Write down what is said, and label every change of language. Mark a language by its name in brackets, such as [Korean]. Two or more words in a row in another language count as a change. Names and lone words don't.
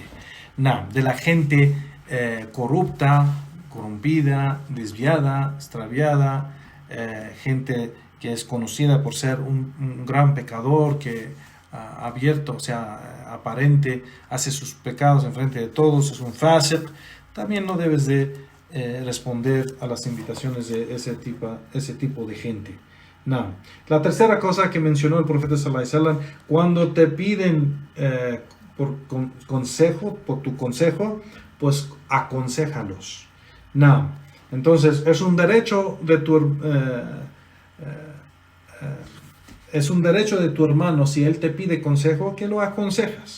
[Spanish] De la gente corrupta, corrompida, desviada, extraviada, gente que es conocida por ser un gran pecador, que abierto, o sea, aparente, hace sus pecados en frente de todos, es un fasiq. También no debes de responder a las invitaciones de ese tipo de gente. La tercera cosa que mencionó el profeta [Arabic] صلى الله عليه وسلم, [Spanish] cuando te piden por tu consejo, pues aconséjalos. Entonces es un derecho de tu hermano, si él te pide consejo, que lo aconsejas.